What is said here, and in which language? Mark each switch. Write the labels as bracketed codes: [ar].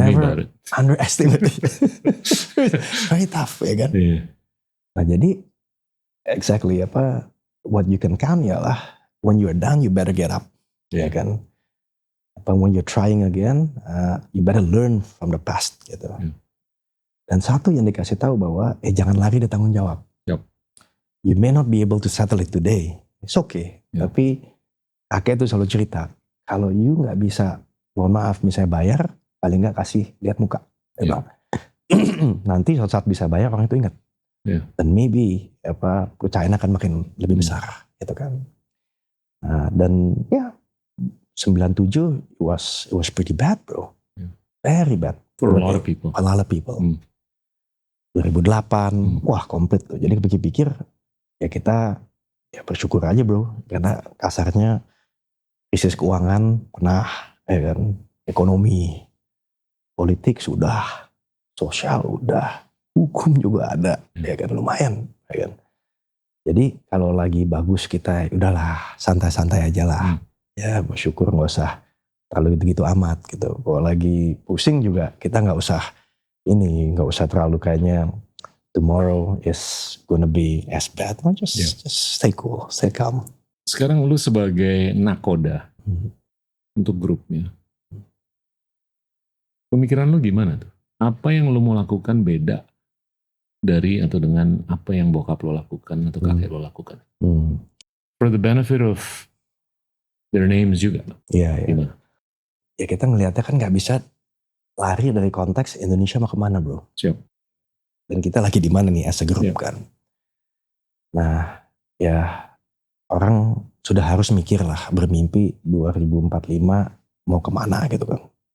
[en] Never underestimate it. Very tough, [id] ya kan? [en] Yeah. [id] Nah, jadi [en] exactly what you can count [id] ialah [en] when you're down you better get up, [id] ya kan? [en] But when you're trying again, you better learn from the past [id] gitu. Dan satu yang dikasih tahu bahwa jangan lari dari tanggung jawab. [en] Yep. You may not be able to settle it today, it's okay. [id] Tapi kakek itu selalu cerita, kalau [en] you [id] nggak bisa, mohon maaf misalnya bayar, paling nggak kasih lihat muka. Nanti saat bisa bayar orang itu ingat. Dan [en] maybe [id] kepercayaan akan makin lebih besar, gitu kan. Nah, dan [en] 97 it was pretty bad bro, very bad for a lot of people. [id] 2008 wah komplit tuh. Jadi pikir-pikir ya kita bersyukur aja bro, karena kasarnya krisis keuangan pernah, ya kan, ekonomi, politik sudah, sosial udah, hukum juga ada, ya kan, lumayan, ya kan. Jadi kalau lagi bagus kita udahlah santai-santai aja lah. Ya bersyukur, nggak usah terlalu gitu amat gitu. Kalau lagi pusing juga kita nggak usah terlalu kayaknya [en] tomorrow is gonna be as bad. Just stay cool, stay calm. [id] Sekarang lu sebagai nakoda untuk grupnya, pemikiran lu gimana tuh? Apa yang lu mau lakukan beda dari atau dengan apa yang bokap lo lakukan atau kakek lo lakukan? [en] For the benefit of their names [id] juga. Iya. Ya kita ngelihatnya kan nggak bisa lari dari konteks Indonesia mau kemana bro. Siap. Dan kita lagi di mana nih [en] as a group [id] kan. Nah ya orang sudah harus mikir lah, bermimpi 2045 mau kemana gitu kan.